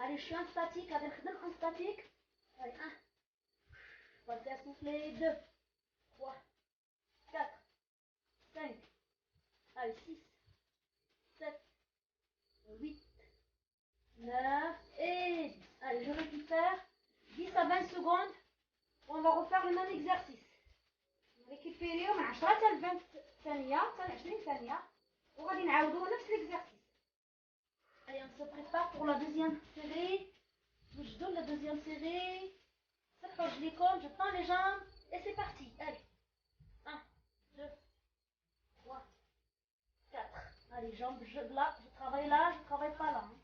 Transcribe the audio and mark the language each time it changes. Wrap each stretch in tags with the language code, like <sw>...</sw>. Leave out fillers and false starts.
<fr>Allez, je suis en statique, avec en statique. Allez, 1, passez à souffler, 2, 3, 4, 5, allez, 6, 7, 8, 9 et 10. Allez, je récupère 10 à 20 secondes. On va refaire le même exercice.</fr> <ar>récupéريو من 10 حتى ل 20 ثانية حتى ل 20 ثانية وغادي نعاودو نفس l'exercice.</ar> <fr>Allez, on se prépare pour la deuxième série.</fr> <ar>وجدوا</ar> <fr>la deuxième série.</fr> <ar>صحوا رجليكم,</ar> <fr>je tends les jambes et c'est parti. Allez. 1, 2, 3, 4. Allez, jambes, là, je travaille là, je travaille pas là. Hein.</fr>